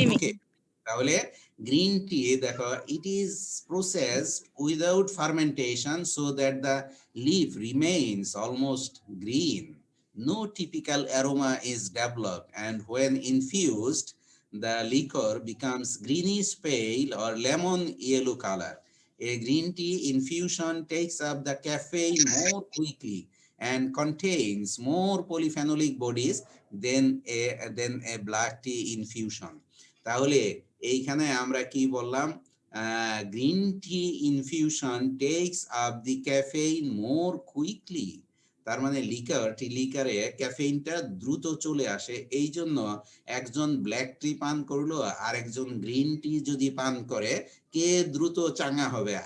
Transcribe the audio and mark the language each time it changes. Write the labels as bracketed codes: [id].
[en] Okay, তাহলে green tea দেখো, it is processed without fermentation so that the leaf remains almost green, no typical aroma is developed, and when infused the liquor becomes greenish pale or lemon yellow color. A green tea infusion takes up the caffeine more quickly and contains more polyphenolic bodies than a black tea infusion. [bn] তাহলে এইখানে আমরা কি বললাম? [en] Green tea infusion takes up the caffeine more quickly. [bn] তার মানে লিকারে ক্যাফেইনটা দ্রুত চলে আসে, এই জন্য একজন ব্ল্যাক টি পান করলো আর একজন গ্রিন টি যদি পান করে, কে দ্রুত চাঙ্গা হবে?